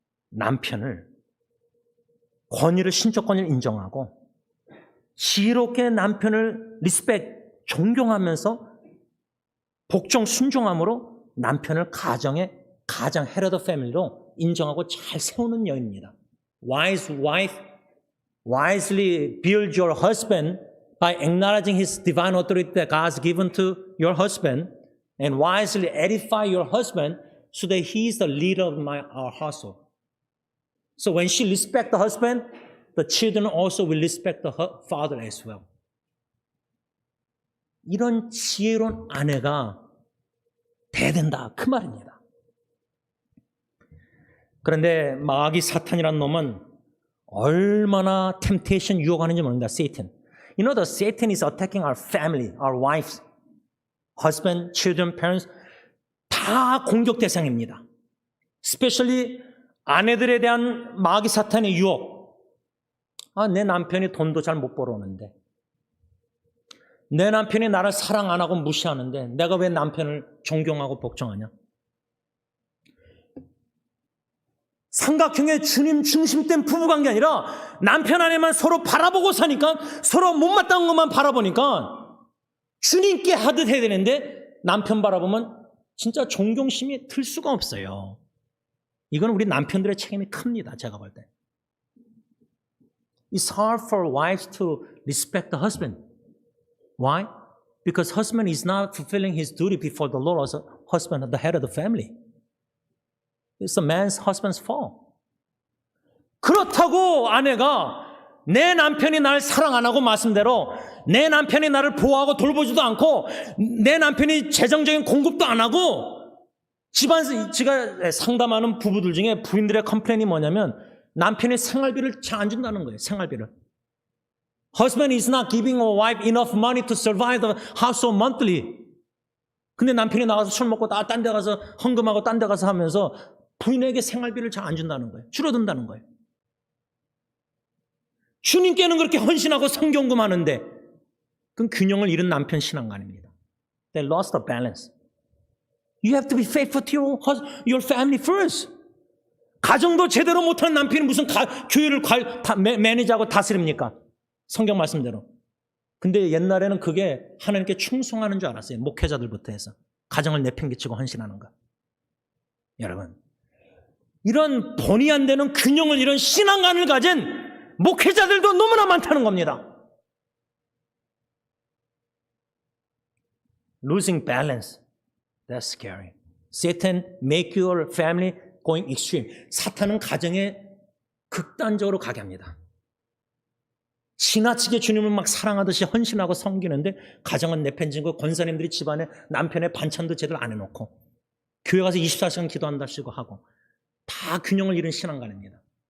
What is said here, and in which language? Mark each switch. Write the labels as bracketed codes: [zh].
[ko] 남편을 권위를, 신적 권위를 인정하고 지혜롭게 남편을 리스펙, 존경하면서 복종, 순종함으로 남편을 가장 [en] head of the family [ko] 로 인정하고 잘 세우는 여인입니다. [en] Wise wife, wisely build your husband by acknowledging his divine authority that God has given to your husband, and wisely edify your husband so that he is the leader of our household. So when she respects the husband, the children also will respect the father as well. [ko] 이런 지혜로운 아내가 돼야 된다, 그 말입니다. 그런데 마귀 사탄이라는 놈은 얼마나 temptation 유혹하는지 모릅니다. [en] Satan. You know, the Satan is attacking our family, our wives, husband, children, parents. [ko] 다 공격 대상입니다. Especially 아내들에 대한 마귀 사탄의 유혹. 내 남편이 돈도 잘 못 벌어오는데, 내 남편이 나를 사랑 안 하고 무시하는데 내가 왜 남편을 존경하고 복종하냐? 삼각형의 주님 중심된 부부관계 아니라 남편 아내만 서로 바라보고 사니까 서로 못마땅한 것만 바라보니까 주님께 하듯 해야 되는데 남편 바라보면 진짜 존경심이 들 수가 없어요. 이건 우리 남편들의 책임이 큽니다. 제가 볼 때. [en] It's hard for wives to respect the husband. Why? Because husband is not fulfilling his duty before the Lord as a husband, the head of the family. It's a man's husband's fault. [ko] 그렇다고 아내가 내 남편이 나를 사랑 안 하고 말씀대로 내 남편이 나를 보호하고 돌보지도 않고 내 남편이 재정적인 공급도 안 하고 제가 상담하는 부부들 중에 부인들의 컴플레인이 뭐냐면 남편이 생활비를 잘 안 준다는 거예요. 생활비를. [en] Husband is not giving a wife enough money to survive the household monthly. [ko] 근데 남편이 나가서 술 먹고 딴 데 가서 헌금하고 딴 데 가서 하면서 부인에게 생활비를 잘 안 준다는 거예요. 줄어든다는 거예요. 주님께는 그렇게 헌신하고 성경금하는데 그건 균형을 잃은 남편 신앙관입니다. [en] They lost the balance. You have to be faithful to your family first. [ko] 가정도 제대로 못하는 남편이 무슨 교회를 매니지하고 다스립니까? 성경 말씀대로. 근데 옛날에는 그게 하나님께 충성하는 줄 알았어요. 목회자들부터 해서. 가정을 내팽개치고 헌신하는 거. 여러분, 이런 본의 안 되는 균형을 잃은 신앙관을 가진 목회자들도 너무나 많다는 겁니다. [en] Losing balance. That's scary. Satan make your family going extreme. [ko] 사탄은 가정에 극단적으로 가게 합니다. 지나치게 주님을 막 사랑하듯이 헌신하고 섬기는데 가정은 내팽개치고 권사님들이 집안에 남편의 반찬도 제대로 안 해놓고 교회 가서 24시간 기도한다시고 하고 다 균형을 잃은 신앙관입니다.